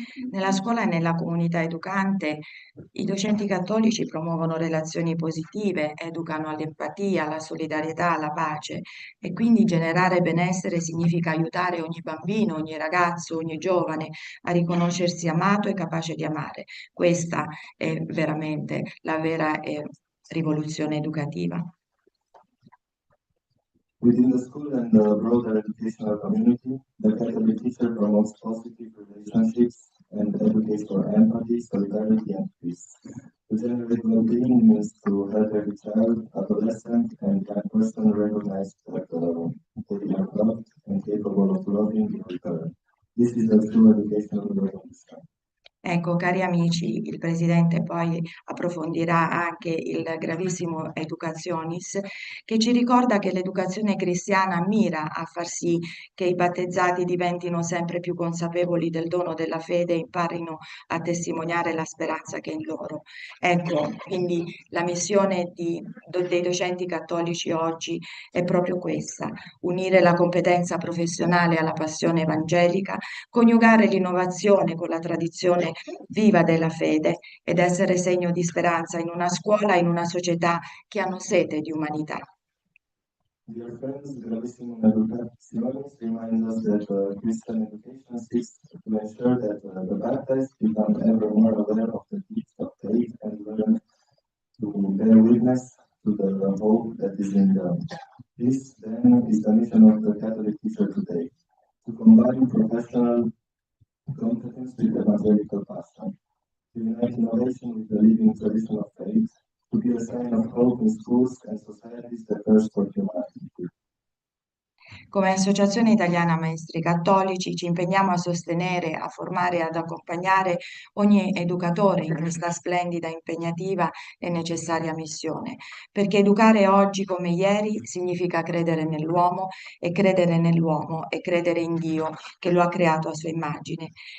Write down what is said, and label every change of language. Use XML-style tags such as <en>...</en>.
<it>Nella scuola e nella comunità educante i docenti cattolici promuovono relazioni positive, educano all'empatia, alla solidarietà, alla pace e quindi generare benessere significa aiutare ogni bambino, ogni ragazzo, ogni giovane a riconoscersi amato e capace di amare. Questa è veramente la vera rivoluzione educativa.</it> <en>Within the school and the broader educational community, the Catholic teacher promotes positive relationships and advocates for empathy, solidarity, and peace. To generate well-being means to help every child, adolescent, and young person recognize that they are loved and capable of loving in return. This is a true educational revolution.</en> <it>Ecco, cari amici, il Presidente poi approfondirà anche il gravissimo Educationis, che ci ricorda che l'educazione cristiana mira a far sì che i battezzati diventino sempre più consapevoli del dono della fede e imparino a testimoniare la speranza che è in loro. Ecco, quindi la missione dei docenti cattolici oggi è proprio questa: unire la competenza professionale alla passione evangelica, coniugare l'innovazione con la tradizione viva della fede ed essere segno di speranza in una scuola e in una società che hanno sete di umanità.</it> <en>Dear friends, Gravissimo Educationis reminds us that Christian education seeks to ensure that the baptized become ever more aware of the deeds of faith and learn to bear witness to the hope that is in them. This, then, is the mission of the Catholic teacher today, to combine professional competence with evangelical passion, to unite innovation with the living tradition of faith, to be a sign of hope in schools and societies that thirst for humanity.</en> <it>Come Associazione Italiana Maestri Cattolici ci impegniamo a sostenere, a formare e ad accompagnare ogni educatore in questa splendida, impegnativa e necessaria missione, perché educare oggi come ieri significa credere nell'uomo e credere nell'uomo e credere in Dio che lo ha creato a sua immagine.</it>